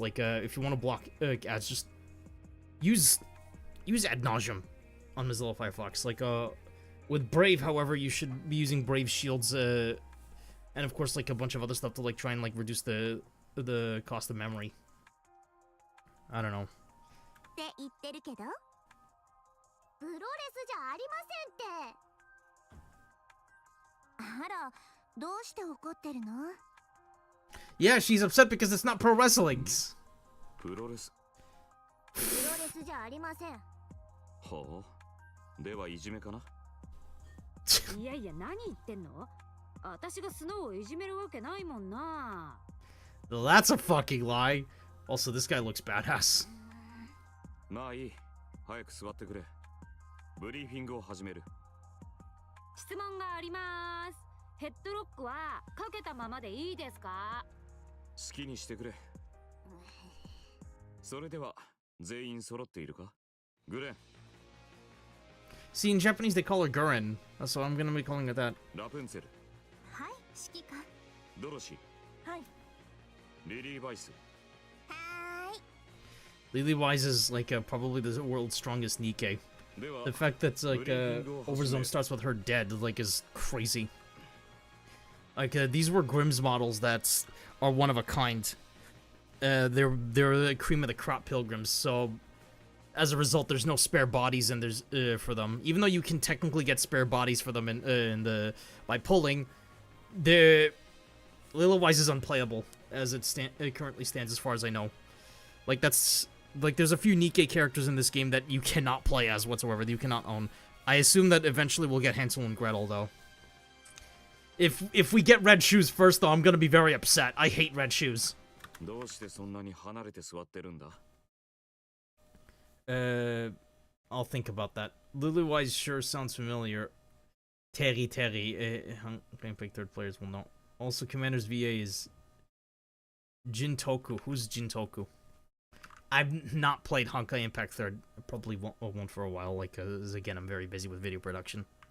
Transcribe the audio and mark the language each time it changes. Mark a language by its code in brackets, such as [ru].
[en] Like, if you want to block ads, just use ad nauseum on Mozilla Firefox. Like, with Brave, however, you should be using Brave Shield's And of course, like a bunch of other stuff to like try and like reduce the cost of memory. I don't know. [ja] って言ってるけど、プロレスじゃありませんって。あら、どうして怒ってるの？ [en] Yeah, she's upset because it's not pro wrestling. [ja] プロレス。プロレスじゃありません。はあ。ではいじめかな。いやいや、何言ってんの？私がスノーをいじめるわけないもんな。 [en] Well, that's a fucking lie. Also, this guy looks badass. [ja] まあいい。早く座ってくれ。ブリーフィングを始める。質問があります。ヘッドロックはかけたままでいいですか？好きにしてくれ。それでは全員揃っているか？グレン。 [en] See, in Japanese they call her Guren, so I'm gonna be calling her that. [ja] ラプンツェル。はい、指揮官。ドロシー。はい。リリー・バイス。はーい。 [en] Lily Wise is like probably the world's strongest Nikke. [ja] では [en] The fact that like Overzone starts with her dead like is crazy. Like these were Grimm's models that are one of a kind. They're the cream of the crop pilgrims, so as a result, there's no spare bodies and there's for them. Even though you can technically get spare bodies for them by pulling, the Lily Wise is unplayable as it currently stands, as far as I know. Like that's like there's a few Nikke characters in this game that you cannot play as whatsoever, that you cannot own. I assume that eventually we'll get Hansel and Gretel though. If we get red shoes first though, I'm gonna be very upset. I hate red shoes. [ja] どうしてそんなに離れて座ってるんだ? [en] I'll think about that. Lily Wise sure sounds familiar. Terry. Playing pick third players will know. Also, Commander's VA is Jintoku. Who's Jintoku? I've not played Honkai Impact 3rd. I probably won't for a while, like, again, I'm very busy with video production.